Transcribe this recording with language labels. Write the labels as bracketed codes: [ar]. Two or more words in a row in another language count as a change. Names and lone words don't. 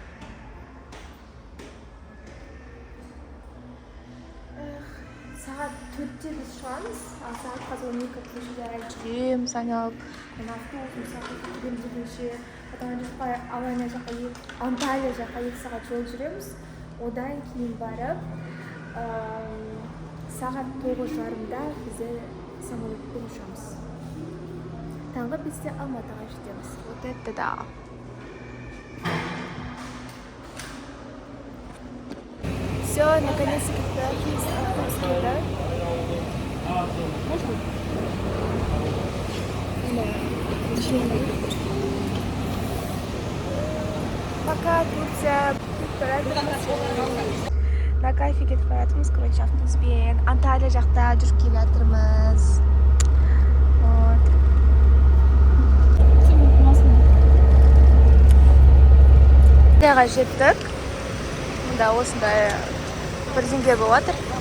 [kk] Сағат төртте біз шығамыз, сағат қазір 12 көшелер жүреміз айналып, автобус мысалы көреміз дегенше, одан Алания жаққа, Анталия жаққа 2 сағат жол жүреміз. Одан кейін барып, сағат 9:30-да бізді самолетпен ұшамыз. Таңғы 5-те Алматыға жетеміз. [ru] Вот это да. Все, наконец-то да? Можно? Да. Пока Турция. На кайфе [kk] кетіп баратырмыз, короче, автобуспен. Анталия жақта жүріп келе жатырмыз. Вот. Анталияға жеттік. Мұнда осындай бірдеңе болып жатыр.